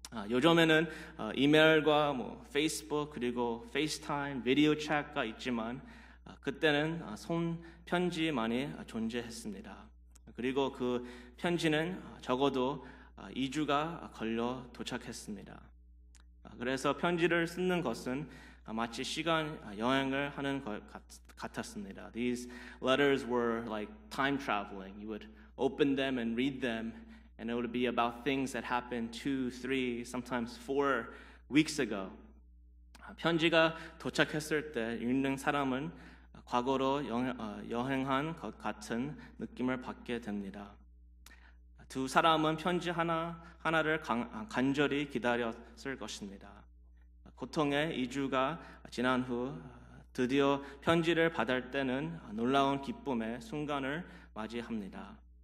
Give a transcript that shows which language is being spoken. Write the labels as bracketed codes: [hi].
[ko] 요즘에는 이메일과 페이스북 그리고 페이스타임, 비디오 챗가 있지만 그때는 손 편지만이 존재했습니다. 그리고 그 편지는 적어도 2주가 걸려 도착했습니다. 그래서 편지를 쓰는 것은 마치 시간 여행을 하는 것 같았습니다. [en] These letters were like time traveling. You would open them and read them, and it would be about things that happened 2, 3, sometimes 4 weeks ago. [ko] 편지가 도착했을 때 읽는 사람은 과거로 여행한 것 같은 느낌을 받게 됩니다. 두 사람은 편지 하나를 간절히 기다렸을 것입니다. 고통의 2주가 지난 후 드디어 편지를 받을 때는 놀라운 기쁨의 순간을 맞이합니다.